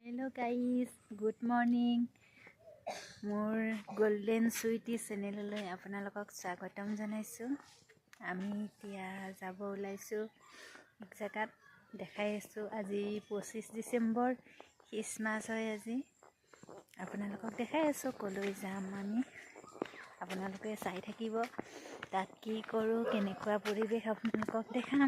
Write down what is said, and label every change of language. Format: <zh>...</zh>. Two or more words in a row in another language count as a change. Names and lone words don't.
<en>hello guys good morning</en> <as>मोर गोल्डन सुइटी चेनेलলৈ আপোনালোকক স্বাগতম জনাইছো। আমি এতিয়া যাব ওলাইছো এক জায়গাত দেখাই আছো। আজি 25 ডিসেম্বৰ খ্ৰীষ্টমাছ হয়। আজি আপোনালোকক দেখাই আছো কলৈ যাম আমি। আপোনালোকে চাই থাকিব তাত কি কৰো কেনেকুৱা পৰিবেশ আপোনালোকক দেখাম।</as>